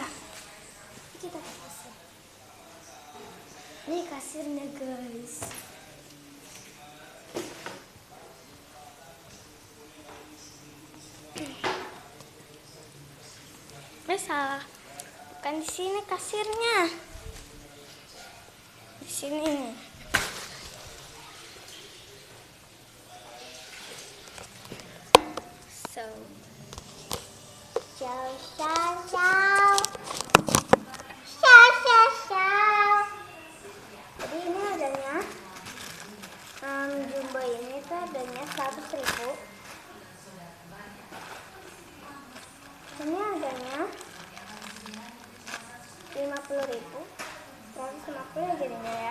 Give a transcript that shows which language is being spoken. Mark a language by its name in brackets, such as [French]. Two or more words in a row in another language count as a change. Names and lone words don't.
[Indonesian] Kita ke kasir. Ini kasirnya guys. Salah, bukan di sini kasirnya, di sini nih. [Italian] So, ciao ciao ciao, ciao ciao ciao. [Indonesian] Jadi ini harganya, jumbo ini tuh harganya 100.000. Ini harganya 50.000, 150 jadinya ya.